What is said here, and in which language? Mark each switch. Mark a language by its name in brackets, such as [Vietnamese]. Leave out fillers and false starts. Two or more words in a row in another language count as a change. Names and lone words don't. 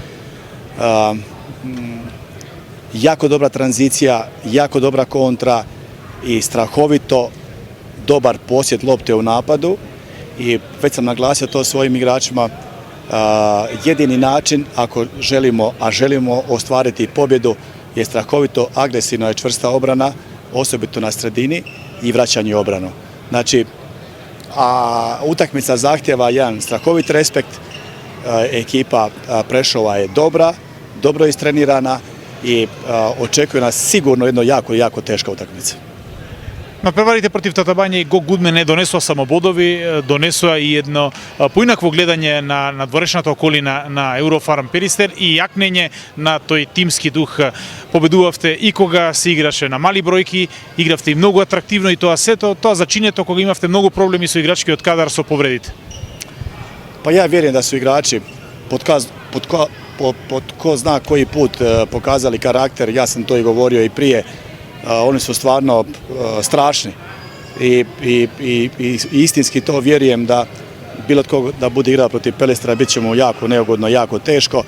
[Croatian] Jako dobra tranzicija, jako dobra kontra i strahovito dobar posjed lopte u napadu i već sam naglasio to svojim igračima, jedini način ako želimo ostvariti pobjedu je strahovito agresivna i čvrsta obrana, osobito na sredini i vraćanje u obranu. Znači, utakmica zahtjeva jedan strahovit respekt, ekipa Prešova je dobro istrenirana i očekuje nas sigurno jedno jako teška utakmica. [Macedonian] На преварите против Татабања и Гог Гудмен не донесоа само бодови, донесоа и едно поинакво гледање на дворешната околина на Еврофарм Перистер и јакнење на тој тимски дух. Победувавте и кога се играше на мали бројки, игравте и многу атрактивно и тоа сето, тоа зачинето кога имавте многу проблеми со играчкиот кадар со повредите. [Croatian] Pa ja vjerujem da su igrači pod ko zna koji put pokazali karakter, ja sam to i govorio i prije. Oni su stvarno strašni i istinski to vjerujem da bilo tko da bude igrao protiv Pelistera bit će mu jako neugodno, jako teško.